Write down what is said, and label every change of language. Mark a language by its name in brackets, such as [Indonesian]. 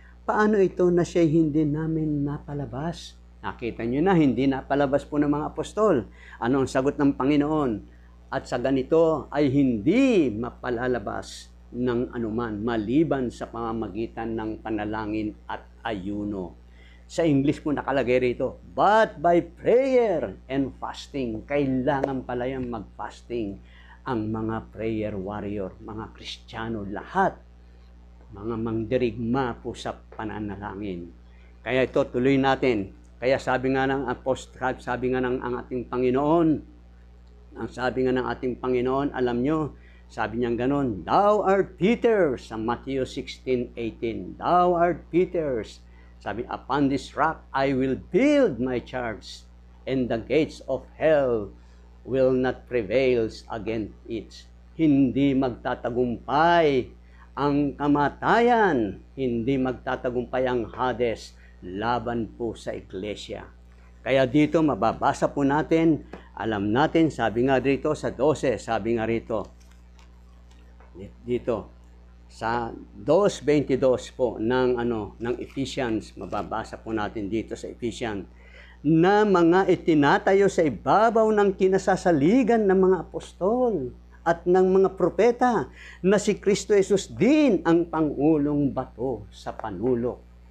[Filipino] paano ito na siya hindi namin napalabas? Nakita nyo na, hindi napalabas po ng mga apostol. Ano ang sagot ng Panginoon? At sa ganito ay hindi mapalalabas ng anuman maliban sa pamamagitan ng panalangin at ayuno. Sa English po nakalagay rito, [English] but by prayer and fasting. [Filipino] Kailangan pala yung mag-fasting ang mga prayer warrior, mga Kristiyano, lahat. Mga mangdirigma po sa pananalangin. Kaya ito, tuloy natin. Kaya sabi nga ng apostle, sabi nga ng ang ating Panginoon, ng ating Panginoon, alam nyo, sabi niya ganon, [English] Thou art Peter, [Filipino] sa Matthew 16:18. [English] Thou art Peter. Sabi, upon this rock I will build my church, and the gates of hell will not prevail against it. [Filipino] Hindi magtatagumpay ang kamatayan, hindi magtatagumpay ang Hades laban po sa iglesia. Kaya dito mababasa po natin, alam natin, sabi nga dito sa 12, sabi nga rito, dito, sa 2:22 po ng Ephesians, mababasa po natin dito sa Ephesians, na mga itinatayo sa ibabaw ng kinasasaligan ng mga apostol at ng mga propeta, na si Kristo Jesus din ang pangulong bato sa panulok.